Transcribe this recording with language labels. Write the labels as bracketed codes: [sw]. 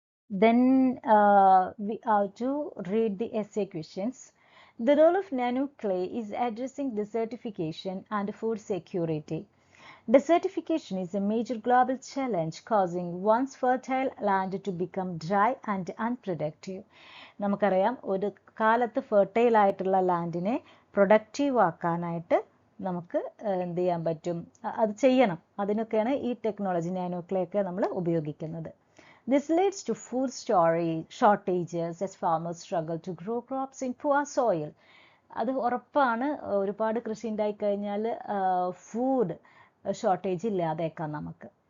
[en] Then we have to read the essay questions. The role of nano clay is addressing desertification and food security. Desertification is a major global challenge, causing once fertile land to become dry and unproductive. [ml] നമുക്കറിയാം ഒരു കാലത്ത് fertile ആയിട്ടുള്ള ലാൻഡിനെ productive ആക്കാനായിട്ട് നമുക്ക് എന്ത് ചെയ്യാൻ പറ്റും, അത് ചെയ്യണം. അതിനൊക്കെയാണ് ഈ ടെക്നോളജി നാനോ ക്ലേ ഒക്കെ നമ്മൾ ഉപയോഗിക്കുന്നത്. [en] This leads to food shortages as farmers struggle to grow crops in poor soil. [ml] അത് ഉറപ്പാണ്, ഒരുപാട് കൃഷി ഉണ്ടായിക്കഴിഞ്ഞാൽ ഫുഡ് ഷോർട്ടേജ് ഇല്ലാതേക്കാം നമുക്ക്.